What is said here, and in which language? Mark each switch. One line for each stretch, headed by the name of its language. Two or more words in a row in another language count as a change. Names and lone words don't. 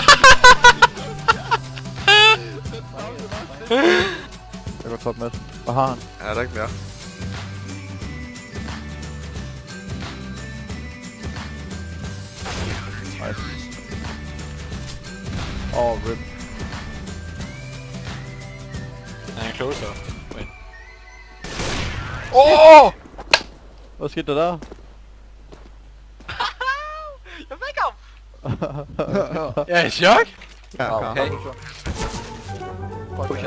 Danish: Jeg går top med. Hvad har han? Ja, der er ikke mere. Nice. Rip. Han er closer. Wait. Oh! Hvad skete der der? Jeg fik ham! Jeg er i chok! Ja, okay. Fuck, Okay.